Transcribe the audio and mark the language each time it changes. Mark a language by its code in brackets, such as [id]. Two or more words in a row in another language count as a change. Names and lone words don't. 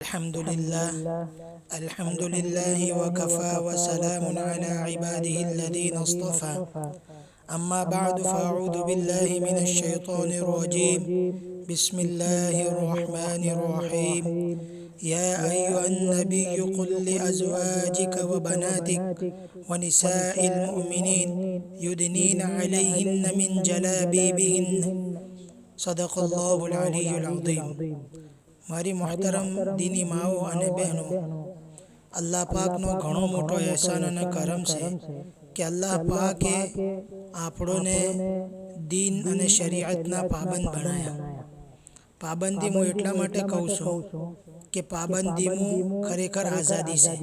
[ar] الحمد لله وكفى وسلام على عباده الذين اصطفى أما بعد فأعوذ بالله من الشيطان الرجيم بسم الله الرحمن الرحيم يا أيها النبي قل لأزواجك وبناتك ونساء المؤمنين يدنين عليهن من جلابيبهن صدق الله العلي العظيم. [gu] મારી મોહતરમ દીની માઓ અને બહેનો, અલ્લાહ પાકનો ઘણો મોટો એહસાન અને કરમ છે કે અલ્લાહ પાકે આપણોને દીન અને શરીયતના પાબંદ બનાવ્યા. પાબંદી હું એટલા માટે કહું છું કે પાબંદીમાં ખરેખર આઝાદી છે.